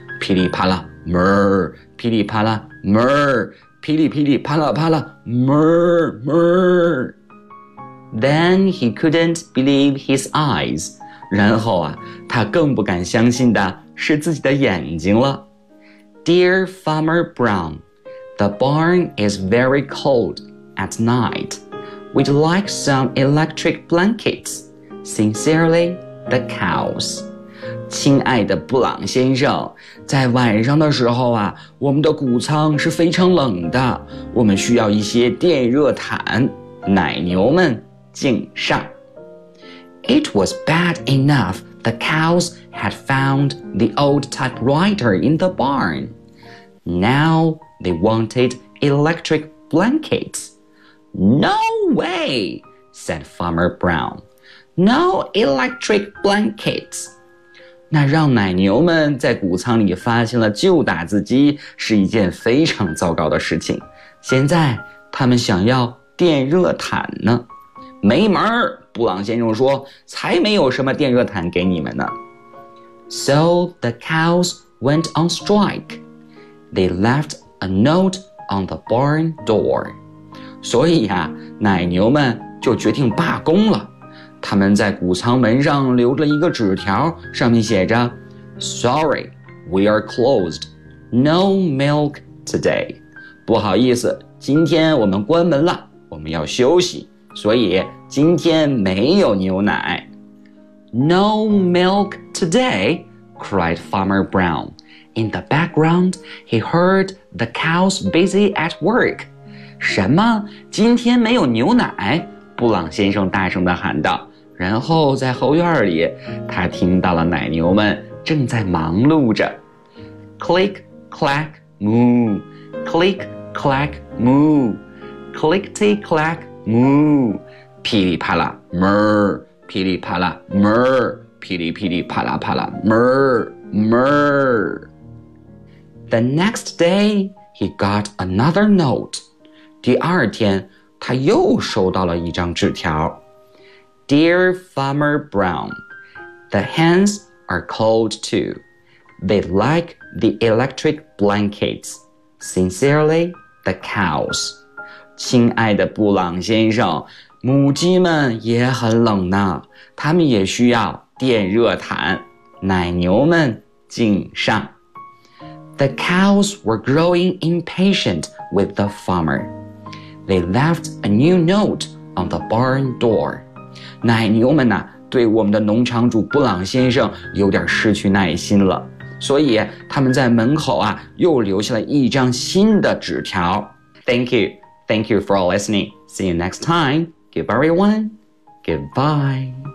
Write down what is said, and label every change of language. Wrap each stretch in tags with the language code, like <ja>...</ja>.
<zh>噼里啪啦 ，mer. 噼里啪啦 ，mer. 噼里噼里啪啦啪啦 ，mer mer.</zh> <en>Then he couldn't believe his eyes.</en> <zh>然后啊，他更不敢相信的是自己的眼睛了。</zh> <en>Dear Farmer Brown, the barn is very cold at night. We'd like some electric blankets. Sincerely, the cows.</en> <zh>亲爱的布朗先生，在晚上的时候啊，我们的谷仓是非常冷的，我们需要一些电热毯。奶牛们敬上。</zh> <en>It was bad enough. The cows had found the old typewriter in the barn. Now they wanted electric blankets. No way, said Farmer Brown. No electric blankets.</en> <zh>那让奶牛们在谷仓里发现了旧打字机是一件非常糟糕的事情。现在他们想要电热毯呢。没门儿。布朗先生说才没有什么电热毯给你们呢。</zh> <en>So the cows went on strike. They left a note on the barn door.</en> <zh>所以啊，奶牛们就决定罢工了。他们在谷仓门上留了一个纸条，上面写着</zh> <en>Sorry, we are closed. No milk today.</en> <zh>不好意思，今天我们关门了，我们要休息。所以今天没有牛奶。</zh> <en>No milk today, cried Farmer Brown. In the background, he heard the cows busy at work.</en> <zh>什么？今天没有牛奶？布朗先生大声地喊道。然后在后院里，他听到了奶牛们正在忙碌着。</zh> <en>Click, clack, moo. Click, clack, moo. Click, tick, clack, moo.</en> <zh>噼里啪啦哞儿，噼里啪啦哞儿，噼里噼里啪啦啪啦哞儿哞儿。</zh> <en>The next day, he got another note.</en> <zh>第二天，他又收到了一张纸条。</zh> <en>Dear Farmer Brown, the hens are cold too. They like the electric blankets. Sincerely, the cows.</en> <zh>亲爱的布朗先生，母鸡们也很冷呢，它们也需要电热毯。奶牛们敬上。</zh> <en>The cows were growing impatient with the farmer. They left a new note on the barn door.</en> <zh>奶牛们呢，对我们的农场主布朗先生有点失去耐心了，所以他们在门口啊，又留下了一张新的纸条。</zh> <en>Thank you. Thank you for listening. See you next time. Goodbye, everyone. Goodbye.</en>